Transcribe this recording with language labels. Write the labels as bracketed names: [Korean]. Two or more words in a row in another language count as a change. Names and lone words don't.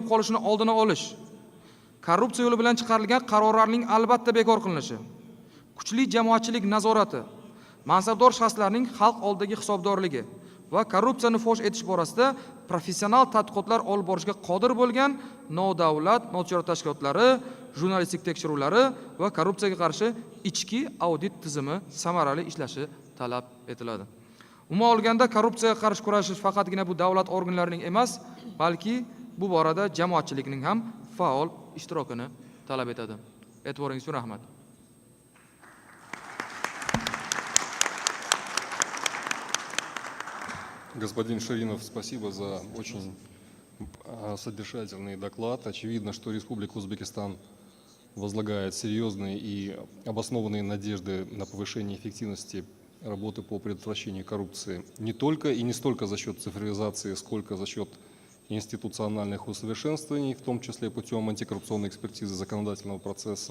[Uzbek] qolishini oldini olish, korrupsiya yo'li bilan chiqarilgan qarorlarning albatta bekor qilinishi, kuchli jamoatchilik nazorati, mansabdor shaxslarning xalq oldidagi hisobdorligi va korrupsiyani fosh etish borasida professional tadqiqotlar olib borishga qodir bo'lgan nodavlat notijorat tashkilotlari, jurnalistik tekshiruvlari va korrupsiyaga qarshi ichki audit tizimi samarali ishlashi talab etiladi. Umuman olganda korrupsiyaga qarshi kurashish faqatgina bu davlat organlarining emas, balki bu borada jamoatchilikning ham faol ishtirokini talab etadi. E'tiboringiz uchun rahmat. [Russian] Господин Ширинов, спасибо за очень содержательный доклад. Очевидно, что Республика Узбекистан возлагает серьезные и обоснованные надежды на повышение эффективности работы по предотвращению коррупции не только и не столько за счет цифровизации, сколько за счет институциональных усовершенствований, в том числе путем антикоррупционной экспертизы законодательного процесса.